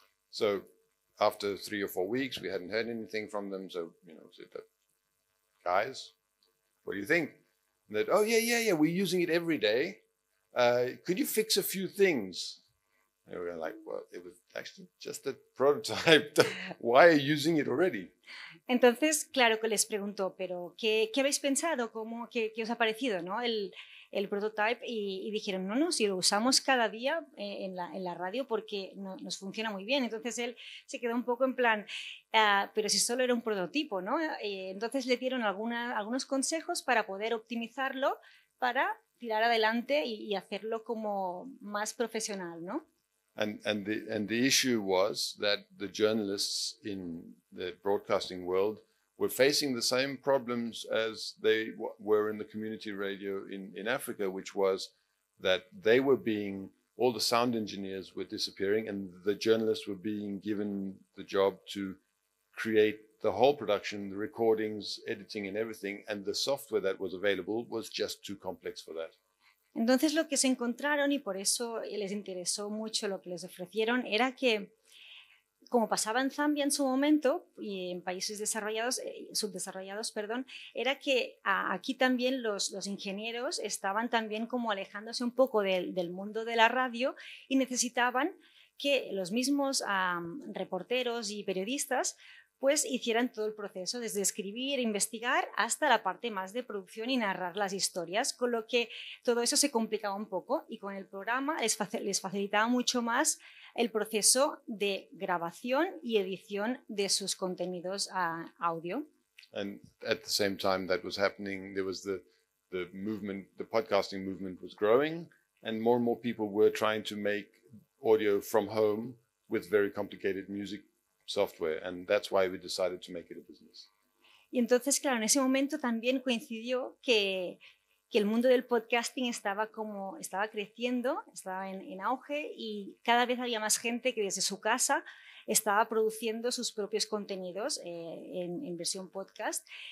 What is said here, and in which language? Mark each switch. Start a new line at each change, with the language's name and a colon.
English: So after 3 or 4 weeks, we hadn't heard anything from them. So, said, guys, what do you think? And that, oh, yeah, we're using it every day. Could you fix a few things? And we were like, well, it was actually just a prototype. Why are you using it already?
Spanish: Entonces, claro que les preguntó, pero ¿qué habéis pensado? ¿Qué os ha parecido, ¿no? el prototype? Y dijeron, no, si lo usamos cada día en la radio porque nos funciona muy bien. Entonces él se quedó un poco en plan, pero si solo era un prototipo, ¿no? Entonces le dieron algunos consejos para poder optimizarlo, para tirar adelante y hacerlo como más profesional, ¿no?
English: And the issue was that the journalists in the broadcasting world were facing the same problems as they were in the community radio in Africa, which was that all the sound engineers were disappearing, and the journalists were being given the job to create the whole production, the recordings, editing and everything, and the software that was available was just too complex for that.
Spanish: Entonces lo que se encontraron, y por eso les interesó mucho lo que les ofrecieron, era que, como pasaba en Zambia en su momento y en países subdesarrollados, era que aquí también los ingenieros estaban también como alejándose un poco del mundo de la radio y necesitaban que los mismos reporteros y periodistas pues hicieran todo el proceso, desde escribir, investigar, hasta la parte más de producción y narrar las historias, con lo que todo eso se complicaba un poco y con el programa les facilitaba mucho más el proceso de grabación y edición de sus contenidos audio.
English: And at the same time that was happening, there was the movement, the podcasting movement was growing, and more people were trying to make audio from home with very complicated music software, and that's why we decided to make it a business.
Spanish: Y entonces, claro, en ese momento también coincidió que el mundo del podcasting estaba creciendo, estaba en auge, y cada vez había más gente que desde su casa estaba produciendo sus propios contenidos en versión podcast,